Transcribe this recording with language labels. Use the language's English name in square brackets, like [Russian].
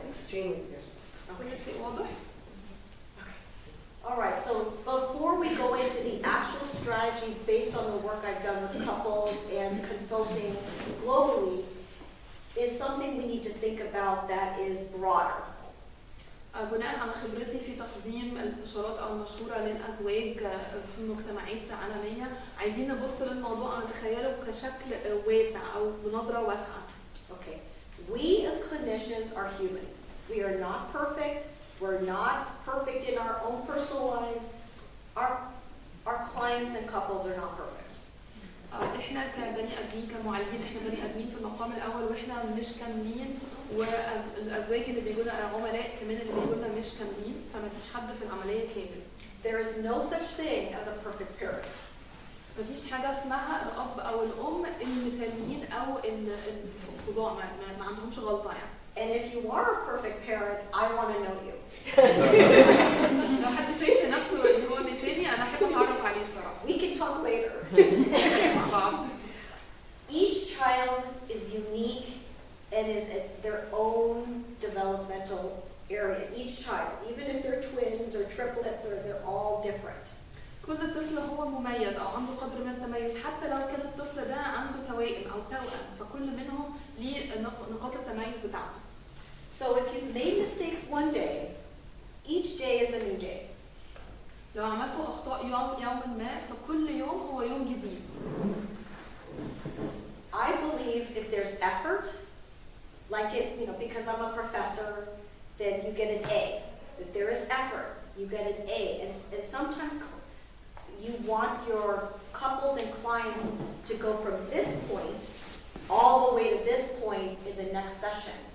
[English] Extremely clear. [Arabic] كل شيء واضح. [English] All right, so before we go into the actual strategies based on the work I've done with couples and consulting globally, is something we need to think about that is broader. [Arabic] بناء على خبرتي في تقديم الاستشارات او المشوره للازواج في مجتمعات عالميه، عايزين نبص للموضوع ونتخيله كشكل واسع او بنظره واسعه. [English] Okay, we as clinicians are human. We are not perfect. We're not perfect in our own personal lives. Our clients and couples are not perfect. [Arabic] احنا كبني ادمين كمعالجين، احنا بني ادمين في المقام الاول، واحنا مش كاملين، والازواج اللي بيجوا لنا عملاء كمان اللي بيجوا لنا مش كاملين، فما فيش حد في العمليه كامل. [English] There is no such thing as a perfect parent. [Arabic] مفيش حاجه اسمها الاب او الام المثاليين او الفظاع، ما عندهمش غلطه يعني. [English] And if you are a perfect parent, I want to know you. [Arabic] لو حد شايف نفسه ان هو مثالي، انا احب اتعرف عليه الصراحه. [English] We can talk later. [Arabic] مع بعض. [English] Each child is unique and is at their own developmental area. Each child, even if they're twins or triplets, or they're all different. [Arabic] كل طفل هو مميز او عنده قدر من التميز، حتى لو كان الطفل ده عنده توائم او توأم، فكل منهم ليه نقاط التميز بتاعته. [English] So if you've made mistakes one day, each day is a new day. [Arabic] لو عملتوا اخطاء يوما ما، فكل يوم هو يوم جديد. [English] I believe if there's effort, like it, because I'm a professor, then you get an A. If there is effort, you get an A. And sometimes you want your couples and clients to go from this point all the way to this point in the next session.